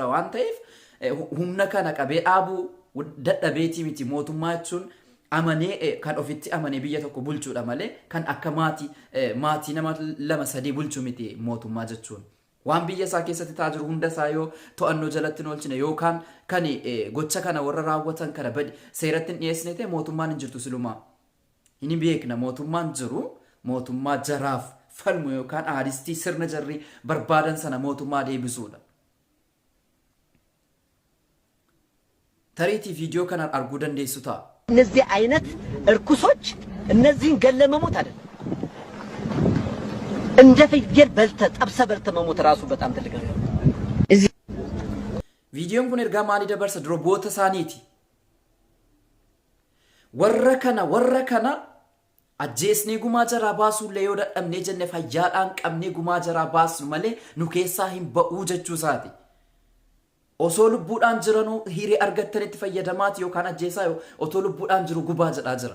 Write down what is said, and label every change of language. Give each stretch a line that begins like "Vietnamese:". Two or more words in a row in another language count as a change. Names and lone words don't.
Oromo: waan ta'eef humna kana qabee dhaabuu dadhabeetii miti mootummaa jechuun amanee kan ofitti amanee biyya tokko bulchuudha malee kan akka maatii nama 2-3 bulchuu miti mootummaa jechuun waan biyya isaa keessatti ta'aa jiru hunda isaa yoo to'annoo jalatti hin oolchine yookaan kan gocha kana warra raawwatan kana badi seeratti hin dhiyeessine ta'e mootummaan hin jirtu silumaa hin beekna mootummaan jiru mootummaa jaraaf falmu yookaan aadistii sirna jarri barbaadan sana mootummaa deebisuudha. Tarii ቪዲዮ kanaan arguu dandeessu ta'a.
Amharic: እነዚህ አይነት እርኩሶች እነዚህን ገለመሙት አይደል እንደ ፍየል በልተ ጠብሰ በልተ መሞት ራሱ በጣም ትልቅ ነገር ነው። እዚህ
Oromo: viidiyoon kun erga maali dabarsa droboota saaniiti warra kana ajjeesnee gumaa jaraa baasuu illee yoo dadhabnee jenne fayyaadhaan qabnee gumaa jaraa baasnu malee nu keessaa hin ba'uu jechuu isaati. Osoo lubbuudhaan jiranuu hiree argattanitti fayyadamaati yookaan ajjeesaa yoo otoo lubbuudhaan jiru gubaa jedhaa jira.